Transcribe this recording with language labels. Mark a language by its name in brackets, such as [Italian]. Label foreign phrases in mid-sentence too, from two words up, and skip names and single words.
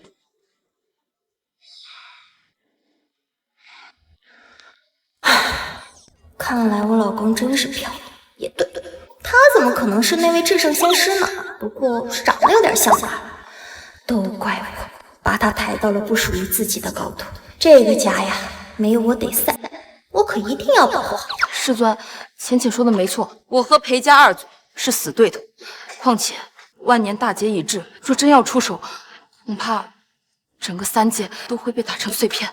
[Chinese] 看來我老公真是漂亮。也對，他怎麼可能是那位至聖仙師呢？不過長得有點像吧。都怪我把他抬到了不屬於自己的高度。這個家呀，沒有我得散，我可一定要保護好他。師尊，淺淺說的沒錯，我和裴家二祖是死對頭。況且萬年大劫已至，若真要出手，恐怕整個3界都會被打成碎片。